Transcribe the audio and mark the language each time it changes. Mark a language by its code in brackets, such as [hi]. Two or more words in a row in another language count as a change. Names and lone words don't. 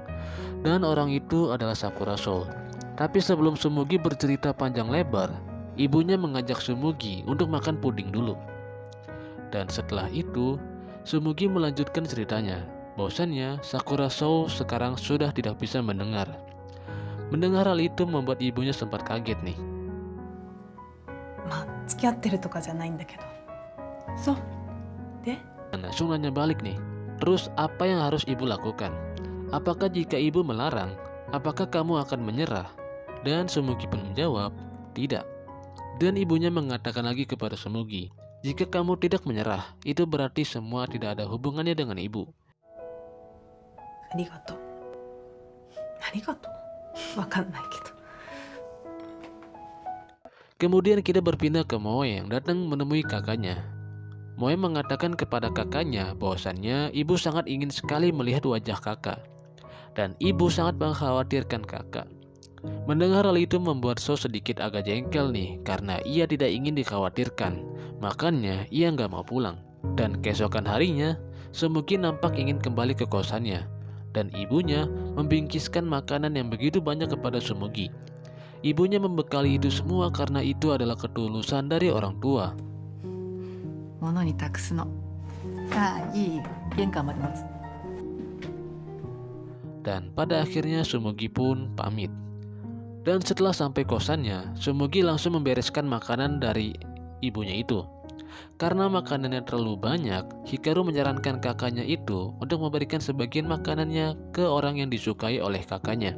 [id] Dan orang itu adalah Sakura Sou. Tapi sebelum Sumugi bercerita panjang lebar, ibunya mengajak Sumugi untuk makan puding dulu. Dan setelah itu, Sumugi melanjutkan ceritanya, bahwasannya Sakura Sou sekarang sudah tidak bisa mendengar. Mendengar hal itu membuat ibunya sempat kaget nih. [ja] まあ付き合ってるとかじゃないんだけど。そう。で、 [id] Dan langsung nanya balik nih, terus apa yang harus ibu lakukan? Apakah jika ibu melarang, apakah kamu akan menyerah? Dan Sumugi pun menjawab, tidak. Dan ibunya mengatakan lagi kepada Sumugi, jika kamu tidak menyerah, itu berarti semua tidak ada hubungannya dengan ibu. [ja] ありがとう。ありがとう。わかんないけど。 [id] Kemudian kita berpindah ke Moe yang datang menemui kakaknya. Moe mengatakan kepada kakaknya bahwasannya ibu sangat ingin sekali melihat wajah kakak. Dan ibu sangat mengkhawatirkan kakak. Mendengar hal itu membuat Sou sedikit agak jengkel nih, karena ia tidak ingin dikhawatirkan. Makanya ia nggak mau pulang. Dan keesokan harinya, Sumugi nampak ingin kembali ke kosannya. Dan ibunya membingkiskan makanan yang begitu banyak kepada Sumugi. Ibunya membekali itu semua karena itu adalah ketulusan dari orang tua. [ja] 物に託すの。ああ、いい。玄関まで待つ。 [id] Dan pada akhirnya Sumugi pun pamit. Dan setelah sampai kosannya, Sumugi langsung membereskan makanan dari ibunya itu. Karena makanannya terlalu banyak, Hikaru menyarankan kakaknya itu untuk memberikan sebagian makanannya ke orang yang disukai oleh kakaknya.